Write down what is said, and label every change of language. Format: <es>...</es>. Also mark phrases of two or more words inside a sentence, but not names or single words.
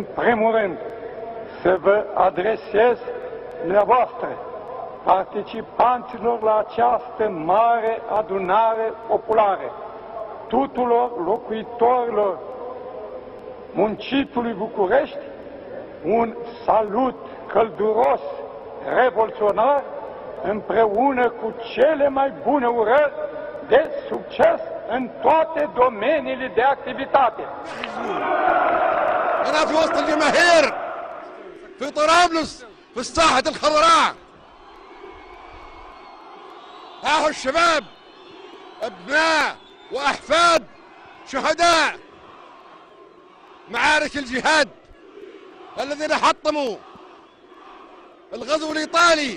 <ro>primul rând să vă adresez dumneavoastră, participanților la această mare adunare populară, tuturor locuitorilor muncitului București, un salut călduros, revoluționar, împreună cu cele mai bune urări de succes în toate domeniile de activitate.</ro> <ar>أنا في وسط الجماهير في طرابلس في الساحة الخضراء. ها هو الشباب أبناء وأحفاد شهداء معارك الجهاد الذين حطموا الغزو الإيطالي.</ar>